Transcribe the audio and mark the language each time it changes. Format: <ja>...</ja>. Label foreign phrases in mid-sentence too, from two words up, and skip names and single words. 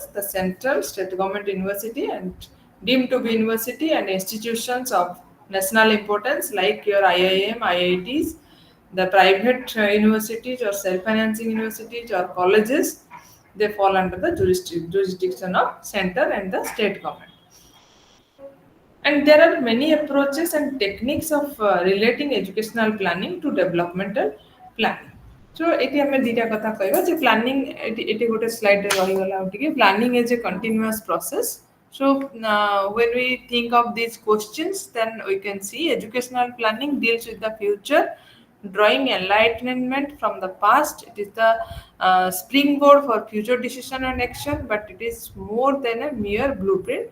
<en>The central, state government university and deemed to be university and institutions of national importance like your IIM, IITs, the private universities or self-financing universities or colleges, they fall under the jurisdiction of center and the state government. And there are many approaches and techniques of relating educational planning to developmental planning.</en> <or>So ଏଠି ଆମେ ଦୁଇଟା କଥା କହିବା ଯେ ପ୍ଲାନିଂ ଏଠି ଗୋଟେ ସ୍ଲାଇଡରେ ରହିଗଲା ଆଉ ଟିକେ</or> <en>planning is a continuous process. So when we think of these questions, then we can see educational planning deals with the future, drawing enlightenment from the past. It is the springboard for future decision and action, but it is more than a mere blueprint.</en>